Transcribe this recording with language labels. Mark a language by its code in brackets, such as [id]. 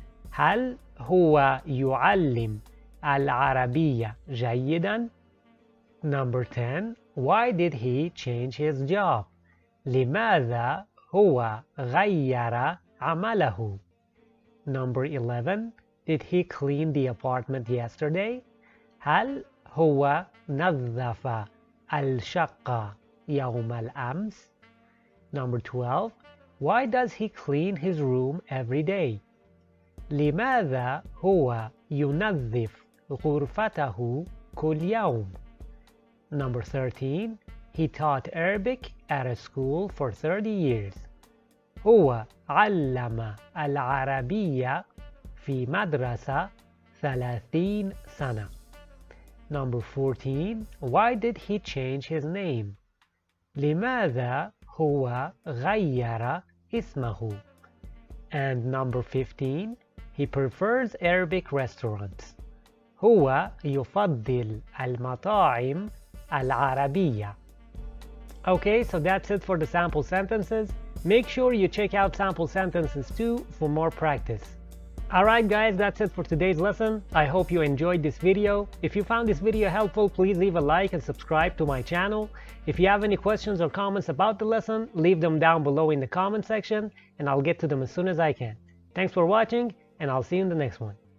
[ar] هل هو يعلم العربية جيدا? [en] Number 10. Why did he change his job? [ar] لماذا هو غير عمله? [en] Number 11. Did he clean the apartment yesterday? [ar] هل هو نظف الشقة يوم الأمس? [en] Number 12. Why does he clean his room every day? [ar] لماذا هو ينظف غرفته كل يوم? [en] Number 13. He taught Arabic at a school for 30 years. [ar] هو علم العربية في مدرسة 30 سنة. [en] Number 14. Why did he change his name? [ar] لماذا هو غير اسمه? [en] And number 15. He prefers Arabic restaurants. [ar] هو يفضل المطاعم العربية. [en] Okay, so that's it for the sample sentences. Make sure you check out sample sentences too for more practice. Alright guys, that's it for today's lesson. I hope you enjoyed this video. If you found this video helpful, please leave a like and subscribe to my channel. If you have any questions or comments about the lesson, leave them down below in the comment section and I'll get to them as soon as I can. Thanks for watching and I'll see you in the next one.